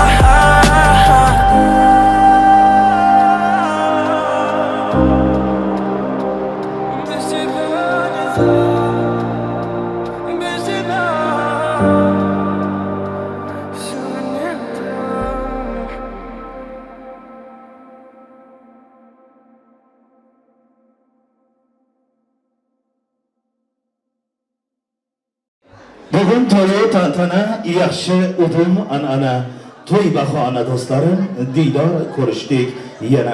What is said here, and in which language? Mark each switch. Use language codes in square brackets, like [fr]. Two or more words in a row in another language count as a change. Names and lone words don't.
[ru] Без тебя не так, без тебя все не так. [uz] Bugun to'y tantana, yaxshi udum an'ana. To'y bahona do'stlarim, diydor ko'rishdik yana.